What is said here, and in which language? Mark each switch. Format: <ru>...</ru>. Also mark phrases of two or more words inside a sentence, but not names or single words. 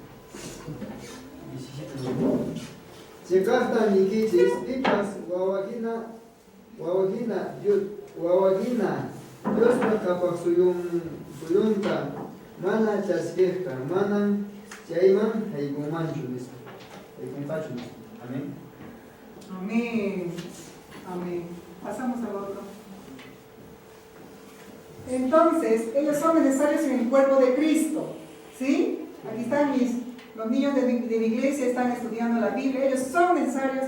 <qu>Chekahta nikichis pipas wawahina Dios kapaq suyunta mana chasqueja, manan chayman haykumanchu nispa. Haykunpachu nispa. Amén.</qu> <es>Amén. Amén. Pasamos al otro. Entonces, ellos son necesarios en el cuerpo de Cristo. ¿Sí? Aquí están los niños de mi iglesia, están estudiando la Biblia. Ellos son necesarios.</es>